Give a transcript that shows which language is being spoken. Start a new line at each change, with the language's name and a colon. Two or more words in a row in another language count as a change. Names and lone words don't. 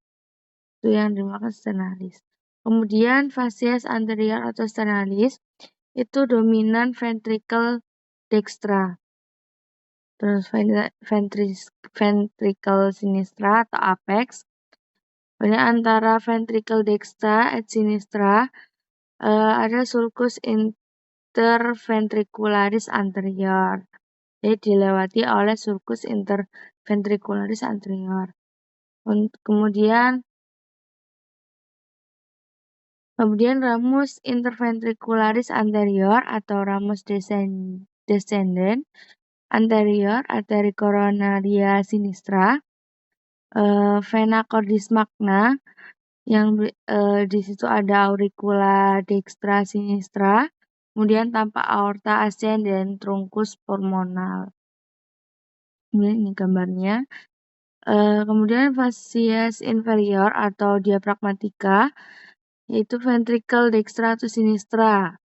Indonesian: Itu yang dimakan sternalis. Kemudian
Latin: facies anterior
Indonesian: atau sternalis itu dominan
Latin: ventricle dextra.
Indonesian: Terus
Latin: ventricle sinistra
Indonesian: atau apex. Kemudian antara
Latin: ventricle dextra et sinistra ada sulcus interventricularis anterior.
Indonesian: Jadi dilewati oleh
Latin: sulcus interventricularis anterior. Kemudian ramus interventricularis anterior atau ramus descendent anterior, arteri coronaria sinistra, vena cordis magna,
Indonesian: yang di situ ada
Latin: auricula dextra sinistra,
Indonesian: kemudian tampak
Latin: aorta ascendens truncus pulmonal.
Indonesian: Ini gambarnya.
Latin: Kemudian facies inferior atau diaphragmatica, yaitu ventricle dextra atau sinistra.